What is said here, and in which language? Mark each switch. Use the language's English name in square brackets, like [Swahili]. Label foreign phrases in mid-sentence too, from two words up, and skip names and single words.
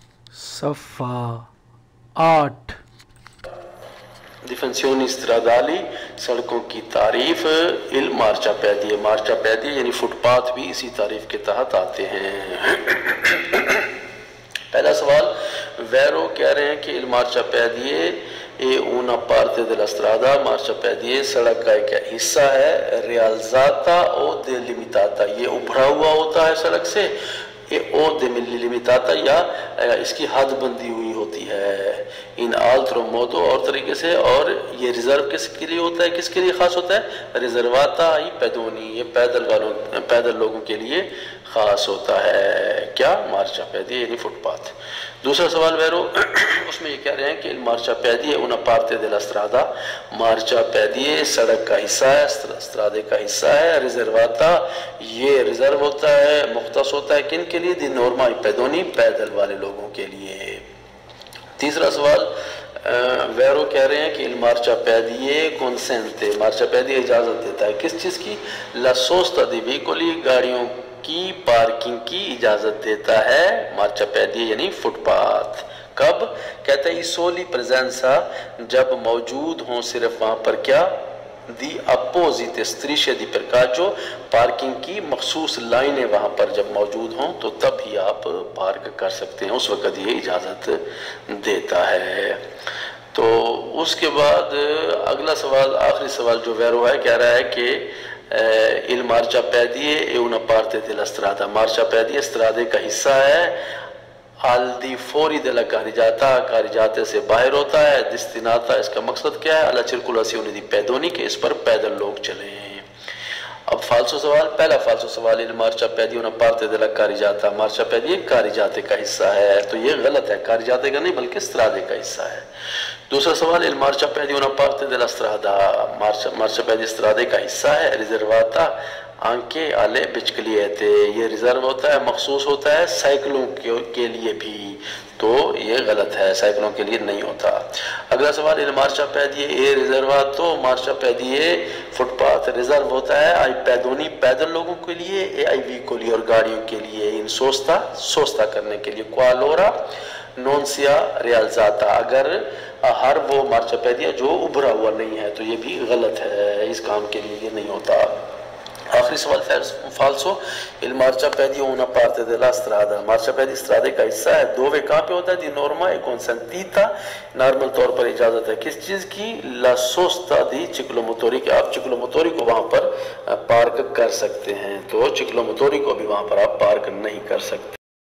[Urdu] صفحہ 8 [Italian] Difensioni stradali, [Urdu] سڑکوں کی تعریف، [Italian] il marciapiede، [Urdu] marciapiede یعنی فٹ پاتھ بھی اسی تعریف کے تحت آتے ہیں۔ پہلا سوال، ویرو کہہ رہے ہیں کہ [Italian] il marciapiede è una parte della strada، [Urdu] marciapiede سڑک کا ایک حصہ ہے، [Italian] rialzata o delimitata، [Urdu] یہ ابھرا ہوا ہوتا ہے سڑک سے، او delimitata یا اس کی حد بندی ہوئی ہوتی ہے، ان [Italian] altro modo [Urdu] اور طریقے سے، اور یہ ریزرو کس کے لیے ہوتا ہے، کس کے لیے خاص ہوتا ہے، [Italian] riservata ai pedoni، [Urdu] یہ پیدل لوگوں کے لیے خاص ہوتا ہے، کیا، marciapiede یعنی فٹ پاتھ۔ دوسرا سوال ویرو، اس میں یہ کہہ رہے ہیں کہ [Italian] il marciapiede è una parte della strada، [Urdu] marciapiede سڑک کا حصہ ہے، strade کا حصہ ہے، riservata یہ ریزرو ہوتا ہے، مختص ہوتا ہے کن کے لیے، [Italian] di norma ai pedoni [Urdu] پیدل والے لوگوں کے لیے۔ تیسرا سوال، ویرو کہہ رہے ہیں کہ [Italian] il marciapiede consente، [Urdu] marciapiede اجازت دیتا ہے کس چیز کی، [Italian] la sosta dei veicoli [Urdu] گاڑیوں کی پارکنگ کی اجازت دیتا ہے، marciapiede یعنی فٹ پاتھ۔ کب، کہتا ہے [Italian] soli presenza، [Urdu] جب موجود ہوں صرف وہاں پر کیا، دی اپوزٹ [Italian] strisce di percaggio، [Urdu] پارکنگ کی مخصوص لائنیں وہاں پر جب موجود ہوں تو تب ہی آپ پارک کر سکتے ہیں، اس وقت یہ اجازت دیتا ہے۔ تو اس کے بعد اگلا سوال، آخری سوال جو ویرو ہے، کہہ رہا ہے کہ [Italian] il marciapiede è una parte della strada، [Urdu] marciapiede strade کا حصہ ہے، [Italian] al di fuori della carreggiata، [Urdu] carreggiate سے باہر ہوتا ہے، destinata اس کا مقصد کیا ہے، [Italian] alla circolazione di pedoni [Urdu] کہ اس پر پیدل لوگ چلیں۔ اب فالسو سوال، پہلا فالسو سوال، [Italian] il marciapiede è una parte della carreggiata، [Urdu] marciapiede carreggiate کا حصہ ہے، تو یہ غلط ہے، carreggiate کا نہیں بلکہ strade کا حصہ ہے۔ دوسرا سوال، [Italian] il marciapiede è una parte della strada، [Urdu] marciapiede strade کا حصہ ہے، [Italian] riservata anche alle biciclette، [Urdu] یہ ریزرو ہوتا ہے، مخصوص ہوتا ہے سائیکلوں کے لیے بھی، تو یہ غلط ہے، سائیکلوں کے لیے نہیں ہوتا۔ اگلا سوال، [Italian] il marciapiede è riservato، [Urdu] marciapiede فٹ پاتھ ریزرو ہوتا ہے [Italian] ai pedoni [Urdu] پیدل لوگوں کے لیے، [Italian] e ai veicoli [Urdu] اور گاڑیوں کے لیے، [Italian] in sosta [Urdu] سوستا کرنے کے لیے، [Italian] qualora non sia rialzata، [Urdu] اگر ہر وہ marciapiede جو ابھرا ہوا نہیں ہے تو یہ بھی غلط ہے، اس کام کے لیے یہ نہیں ہوتا۔ آخری سوال فالسو، [Italian] il marciapiede è una parte della strada، [Urdu] marciapiede strade کا حصہ ہے، دووے کہاں پہ ہوتا ہے، [Italian] di norma è consentita، [Urdu] نارمل طور پر اجازت ہے کس چیز کی، [Italian] la sosta di ciclomotori، [Urdu] کہ آپ ciclomotori کو وہاں پر پارک کر سکتے ہیں، تو ciclomotori کو بھی وہاں پر آپ پارک نہیں کر سکتے۔